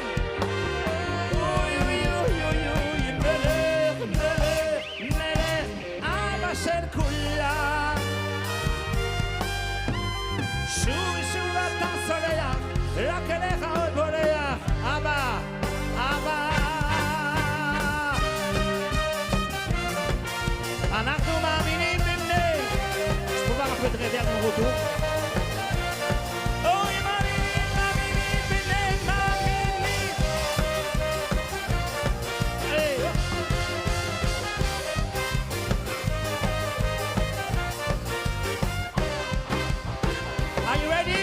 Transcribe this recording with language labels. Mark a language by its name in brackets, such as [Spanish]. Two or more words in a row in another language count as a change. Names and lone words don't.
[Hebrew] אוי אוי אוי אוי אוי מלך, מלך, מלך, אבא של כולם. שוב ושוב אתה סולח, רק אליך עוד בורח אבא, אבא. אנחנו מאמינים בבני. [French] Je peux pas me faire un retour. [Hebrew] אוי מאמינים, מאמינים בבני, מאמינים. היי. [English] Are you ready?